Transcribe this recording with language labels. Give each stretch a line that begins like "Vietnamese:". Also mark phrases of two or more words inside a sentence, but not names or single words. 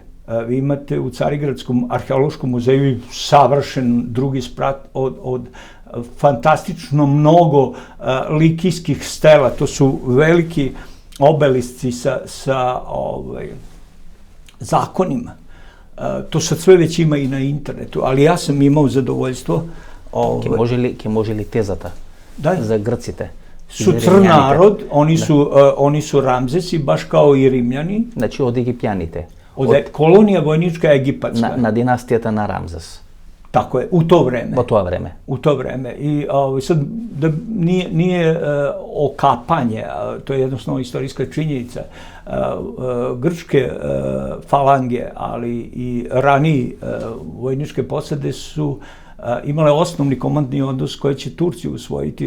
Serbian: Vi imate u Carigradskom arheološkom muzeju savršen drugi sprat od fantastično mnogo likijskih stela. To su veliki obelisci sa zakonima. To sad sve već ima i na internetu, ali ja sam imao zadovoljstvo.
Macedonian: Ке може ли тезата за грците?
Serbian: Su crn narod, oni su Ramzesi, baš kao i Rimljani.
Macedonian: Значи од египјаните.
Serbian: Kolonija vojnička egipatska.
Macedonian: На династијата на Рамзес.
Serbian: Tako je, u to vreme.
Macedonian: Во тоа време.
Serbian: U to vreme. I sad, da nije okapanje, to je jednostavno istorijska činjenica. Grčke falange, ali i raniji vojničke posade su imale osnovni komandni odnos koji će Turci usvojiti.